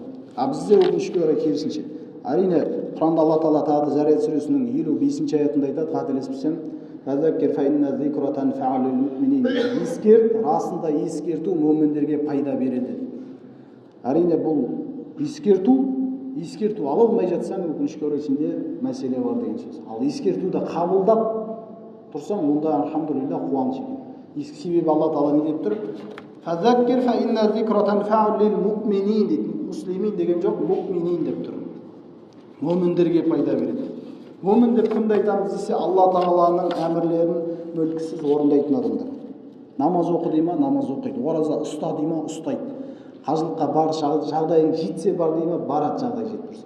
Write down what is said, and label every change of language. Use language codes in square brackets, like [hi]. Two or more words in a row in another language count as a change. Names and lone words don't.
[kk] Бізде өкінішке орай керісінше. Әрине Құранда Алла Тағала тағы Зарият сүресінің 55-ші аятында айтады, қателеспесем, ескерт, расында ескерту мүміндерге пайда береді. Әрине бұл ескерту ала алмай жатсаң, өкінішке орай сенде мәселе бар деген сөз. Ал ескертуді қабылдап тұрсаң, онда алхамдулилля қуаныш екен. Себебі Алла Тағала не деп тұр? [ar] فذكر فإن الذكرى تنفع للمؤمنين дейді. [kk] Муслимин деген жоқ, муъминин деп тұр. Муъминдерге пайда береді. Муъмин деп кімді айтамыз десе, Алла Тағаланың әмірлерін мүлкісіз орындайтын адамдар. Намаз оқы дей ма, намаз оқиды. Ораза ұста дей ма, ұстайды. Қажылыққа бар, жағдайың жетсе бар дей ма, барады жағдай жетіп тұрса.